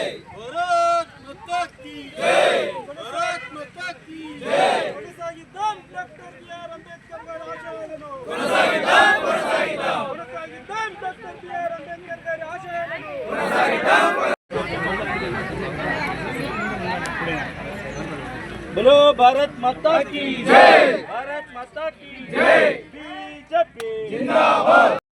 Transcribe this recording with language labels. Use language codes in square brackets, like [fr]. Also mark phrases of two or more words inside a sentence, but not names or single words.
[hi] भारत माता की जय, भारत माता की जय। [te] కొనసాగిద్దాం డాక్టర్ బిఆర్ అంబేద్కర్ గారి ఆశయాలను, కొనసాగిద్దాం డాక్టర్ బిఆర్ అంబేద్కర్ గారి ఆశయాలను, కొనసాగిద్దాం। [hi] बोलो भारत माता की जय, भारत माता की जय। बीजेपी जिंदाबाद।